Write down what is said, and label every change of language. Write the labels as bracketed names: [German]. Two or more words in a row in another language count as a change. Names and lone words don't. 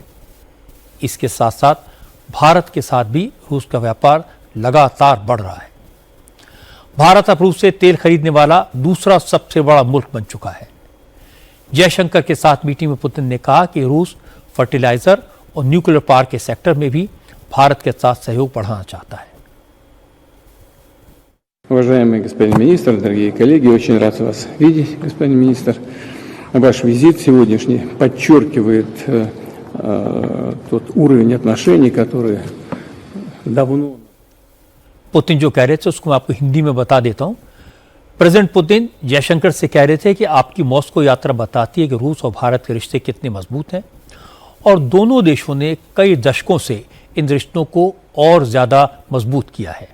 [Hindi] इसके साथ साथ भारत के साथ भी रूस का व्यापार लगातार बढ़ रहा है। भारत अब रूस से तेल खरीदने वाला दूसरा सबसे बड़ा मुल्क बन चुका है। जयशंकर के साथ मीटिंग में पुतिन ने कहा कि रूस फर्टिलाइजर और [English] nuclear power [Hindi] के सेक्टर में भी भारत के साथ सहयोग बढ़ाना चाहता है। [Russian] Уважаемый господин министр, дорогие коллеги, очень рад вас видеть, господин министр. Ваш визит сегодняшний подчеркивает тот уровень отношений, который давно... [Hindi] पुतिन जो कह रहे थे उसको मैं आपको हिंदी में बता देता हूं। प्रेसिडेंट पुतिन जयशंकर से कह रहे थे कि आपकी मॉस्को यात्रा बताती है कि रूस और भारत के रिश्ते कितने मजबूत हैं और दोनों देशों ने कई दशकों से इन रिश्तों को और ज़्यादा मजबूत किया है।